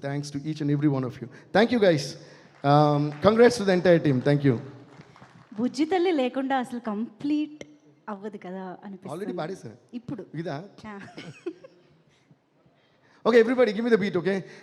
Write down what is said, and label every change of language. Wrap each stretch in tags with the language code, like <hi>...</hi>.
<en>Thanks to each and every one of you. Thank you guys. Congrats to the entire team. Thank you.</en> <te>బుజ్జి తల్లి లేకుండా అసలు complete అవ్వదు కదా అనిపిస్తుంది. Already పాడే sir. ఇప్పుడు ఇదా?</te> <en>Okay, everybody give me the beat, okay?</en>